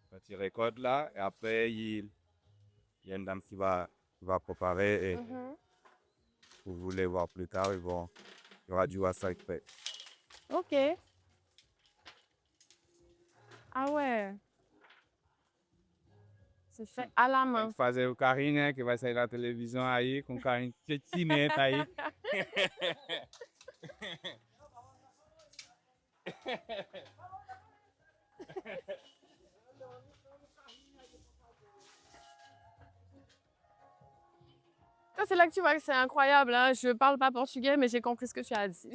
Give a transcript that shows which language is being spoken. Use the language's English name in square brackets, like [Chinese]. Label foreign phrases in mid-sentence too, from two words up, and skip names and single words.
[French] Quand il récolte là, et après, il y a une dame qui va préparer. Et vous voulez voir plus tard, il y aura du wasabi prêt. Ok. Ah ouais. C'est fait à la main. [Portuguese] Fazer o carrinho, né? Que vai sair na televisão aí, com o carrinho de cimento aí. [French] Ça, c'est là que tu vois que c'est incroyable. Hein. Je parle pas portugais, mais j'ai compris ce que tu as dit.